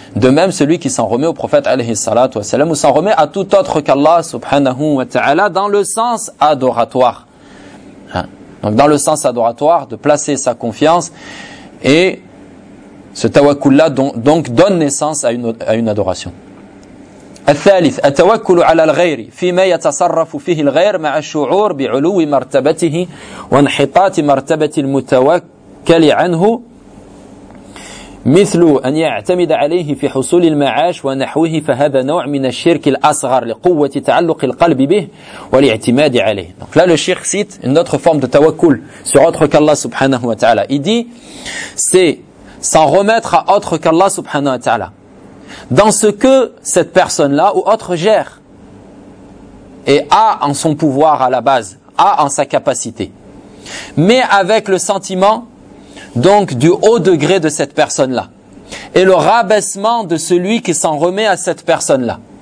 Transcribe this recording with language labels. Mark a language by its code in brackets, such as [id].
[fr] De même celui qui s'en remet au prophète alayhi salatu wa salam ou s'en remet à tout autre qu'Allah subhanahu wa ta'ala dans le sens adoratoire. Donc dans le sens adoratoire, de placer sa confiance, et ce tawakkul là donc donne naissance à une adoration. [ar] الثالث التوكل على الغير فيما يتصرف فيه الغير مع الشعور بعلو مرتبته وانحطاط مرتبة المتوكل عنه مثل أن يعتمد عليه في حصول المعاش ونحوه فهذا نوع من الشرك الأصغر لقوة تعلق القلب به والاعتماد عليه. [fr] Donc là le cheikh cite une autre forme de tawakkul sur autre qu'Allah subhanahu wa ta'ala. Il dit c'est s'en remettre à autre qu'Allah subhanahu wa ta'ala dans ce que cette personne-là ou autre gère et a en son pouvoir à la base, a en sa capacité, mais avec le sentiment donc du haut degré de cette personne-là et le rabaissement de celui qui s'en remet à cette personne-là.